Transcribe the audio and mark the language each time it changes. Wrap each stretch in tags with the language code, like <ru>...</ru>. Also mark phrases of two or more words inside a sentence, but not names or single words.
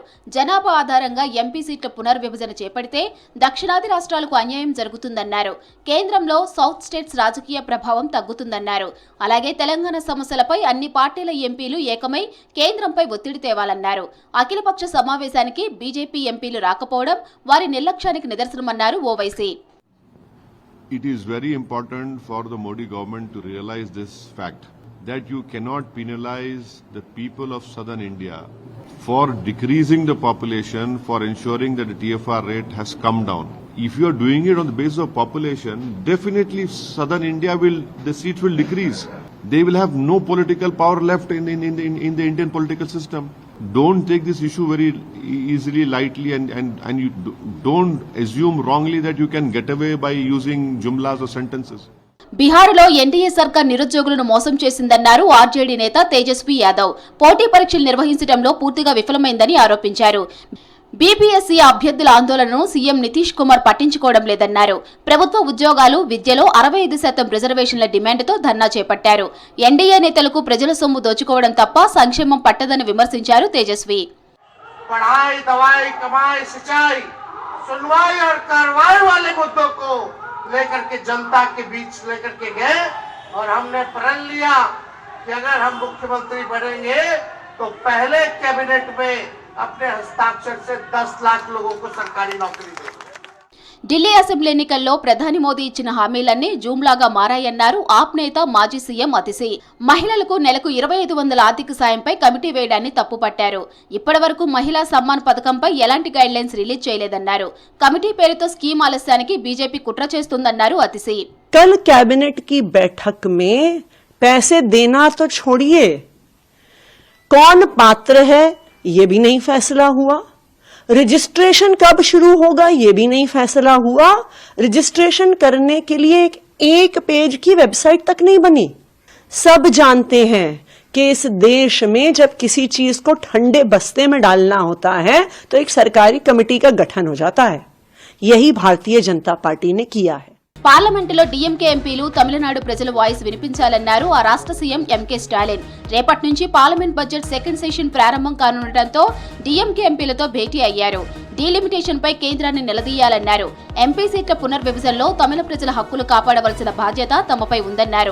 <te>జనాభా ఆధారంగా ఎంపీ సీట్ల పునర్విభజన చేపడితే దక్షిణాది రాష్ట్రాలకు అన్యాయం జరుగుతుందన్నారు. కేంద్రంలో</te> <en>South States</en> <te>రాజకీయ ప్రభావం తగ్గుతుందన్నారు. అలాగే తెలంగాణ సమస్యలపై అన్ని పార్టీల ఎంపీలు ఏకమై కేంద్రంపై ఒత్తిడి తేవాలన్నారు. అఖిలపక్ష సమావేశానికి బీజేపీ ఎంపీలు రాకపోవడం వారి నిర్లక్ష్యానికి నిదర్శనమన్నారు ఓవైసీ.</te> <en>It is very important for the Modi government to realize this fact that you cannot penalize the people of southern India for decreasing the population, for ensuring that the TFR rate has come down. If you are doing it on the basis of population, definitely southern India the seats will decrease. They will have no political power left in the Indian political system. Don't take this issue very easily, lightly, and you don't assume wrongly that you can get away by using jumlas or sentences.</en> <te>బీహార్లో ఎన్డీఏ సర్కార్ నిరుద్యోగులను మోసం చేసిందన్నారు ఆర్జేడీ నేత తేజస్వి యాదవ్. పోటీ పరీక్షలు నిర్వహించడంలో పూర్తిగా విఫలమైందని ఆరోపించారు. బీపీఎస్సీ అభ్యర్థుల ఆందోళనను సీఎం నితీష్ కుమార్ పట్టించుకోవడం లేదన్నారు. ప్రభుత్వ ఉద్యోగాలు, విద్యలో 65% రిజర్వేషన్ల డిమాండ్తో ధర్నా చేపట్టారు. ఎన్డీఏ నేతలకు ప్రజల సొమ్ము దోచుకోవడం తప్ప సంక్షేమం పట్టదని విమర్శించారు తేజస్వి.</te> <hi>पढ़ाई, दवाई, कमाई, सिंचाई, सुनवाई और कार्रवाई वाले मुद्दों को लेकर के जनता के बीच लेकर के गए और हमने प्रण लिया कि अगर हम मुख्यमंत्री बनेंगे तो पहले कैबिनेट में अपने हस्ताक्षर से 10 लाख लोगों को सरकारी नौकरी देंगे.</hi> <te>ఢిల్లీ అసెంబ్లీ ఎన్నికల్లో ప్రధాని మోదీ ఇచ్చిన హామీలన్నీ జూమ్లాగా మారాయన్నారు ఆప్ నేత మాజీ సీఎం అతిశి. మహిళలకు నెలకు 2500 ఆర్థిక సాయంపై కమిటీ వేయడాన్ని తప్పుపట్టారు. ఇప్పటి వరకు మహిళా సమ్మాన్ పథకంపై ఎలాంటి</te> <en>guidelines release</en> <te>చేయలేదన్నారు. కమిటీ పేరుతో స్కీమ్ ఆలస్యానికి బీజేపీ కుట్ర చేస్తుందన్నారు అతిశి.</te> <hi>कल कैबिनेट की बैठक में पैसे देना तो छोड़िए, कौन पात्र है ये भी नहीं फैसला हुआ. रजिस्ट्रेशन कब शुरू होगा ये भी नहीं फैसला हुआ. रजिस्ट्रेशन करने के लिए एक पेज की वेबसाइट तक नहीं बनी. सब जानते हैं कि इस देश में जब किसी चीज को ठंडे बस्ते में डालना होता है तो एक सरकारी कमेटी का गठन हो जाता है. यही भारतीय जनता पार्टी ने किया है.</hi> <te>పార్లమెంటులో డీఎంకే ఎంపీలు తమిళనాడు ప్రజల వాయిస్ వినిపించాలన్నారు ఆ రాష్ట్ర సీఎం ఎంకే స్టాలిన్. రేపటి నుంచి పార్లమెంట్</te> <en>budget second session</en> <te>ప్రారంభం కానుండటంతో డీఎంకే ఎంపీలతో భేటీ అయ్యారు. డీలిమిటేషన్ పై కేంద్రాన్ని నిలదీయాలన్నారు. ఎంపీ సీట్ల పునర్విభజనలో తమిళ ప్రజల హక్కులు కాపాడవలసిన బాధ్యత తమపై ఉందన్నారు.</te>